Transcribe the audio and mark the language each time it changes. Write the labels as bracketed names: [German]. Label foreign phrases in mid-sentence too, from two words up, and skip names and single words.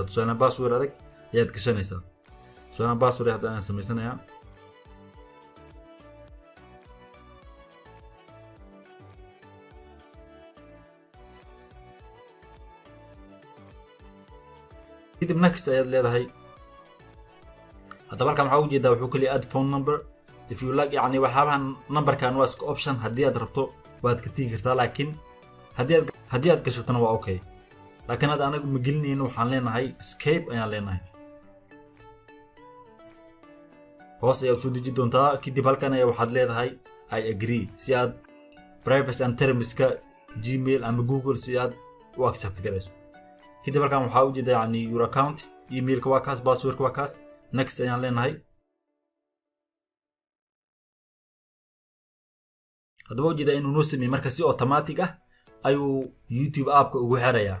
[Somali] tusaale password adag ayaad gashanaysaa. tusaale password hadda aan samaysanayaa kadib next ayaad leedahay. haddaba halkan waxaa ugu jeedaa wuxuu kaliya [English] add phone number if you like [Somali] yani waxaabahan numberkan waa iska option haddii aad rabto waad ka tegi kartaa laakiin haddii aad gashatona waa okay. laakiin hadda anagu ma gelinayno waxaan leenahay escape ayaan leenahay. hoos ayaad soo deji doontaa kadib halkan ayaa waxaad leedahay [English] I agree [Somali] si aad [English] privacy and terms-ka [Somali] Gmail ama Google si aad u accept garayso. kadib halkan waxaa u jeedaa yani [English] your account [Somali] email-ka waa kaas password-ka waa kaas next ayaan leenahay. haddaba ujeedaa inuu noo sameeyey marka si automatic ah ayuu YouTube app-ka ugu xirayaa.